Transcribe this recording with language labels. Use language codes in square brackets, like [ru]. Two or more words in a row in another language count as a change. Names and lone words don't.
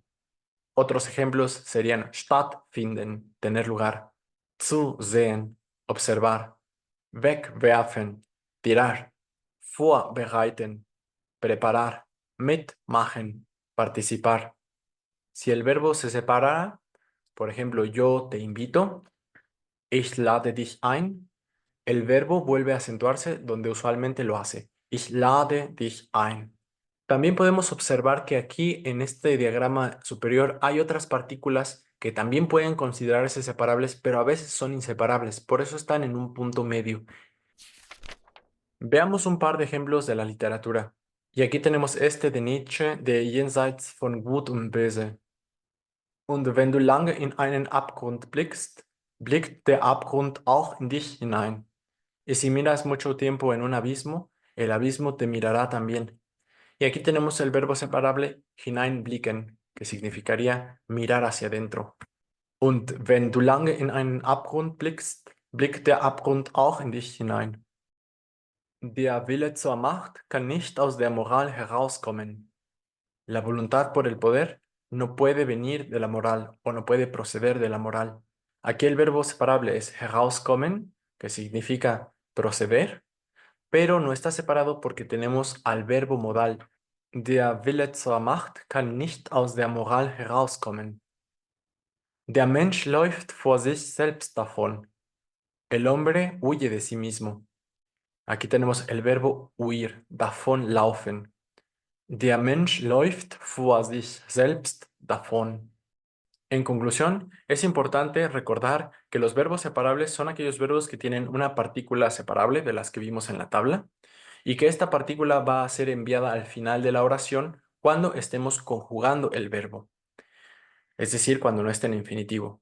[es] Otros ejemplos serían stattfinden, tener lugar, zusehen, observar, wegwerfen, tirar, vorbereiten, preparar, mitmachen, participar. Si el verbo se separara, por ejemplo, yo te invito, [de] ich lade dich ein, [es] el verbo vuelve a acentuarse donde usualmente lo hace. [de] Ich lade dich ein. [es] También podemos observar que aquí en este diagrama superior hay otras partículas que también pueden considerarse separables, pero a veces son inseparables, por eso están en un punto medio. Veamos un par de ejemplos de la literatura. Y aquí tenemos este de Nietzsche, de Jenseits von Gut und Böse. [de] Und wenn du lange in einen Abgrund blickst, blickt der Abgrund auch in dich hinein. [es] Y si miras mucho tiempo en un abismo, el abismo te mirará también. Y aquí tenemos el verbo separable hineinblicken, que significaría mirar hacia adentro. [de] Und wenn du lange in einen Abgrund blickst, blickt der Abgrund auch in dich hinein. Der Wille zur Macht kann nicht aus der Moral herauskommen. [es] La voluntad por el poder no puede venir de la moral o no puede proceder de la moral. Aquí el verbo separable es herauskommen, que significa proceder, pero no está separado porque tenemos al verbo modal. [de] Der Wille zur Macht kann nicht aus der Moral herauskommen. Der Mensch läuft vor sich selbst davon. [es] El hombre huye de sí mismo. Aquí tenemos el verbo huir, [de] davon laufen. Der Mensch läuft vor sich selbst davon. [es] En conclusión, es importante recordar que los verbos separables son aquellos verbos que tienen una partícula separable de las que vimos en la tabla y que esta partícula va a ser enviada al final de la oración cuando estemos conjugando el verbo, es decir, cuando no esté en infinitivo.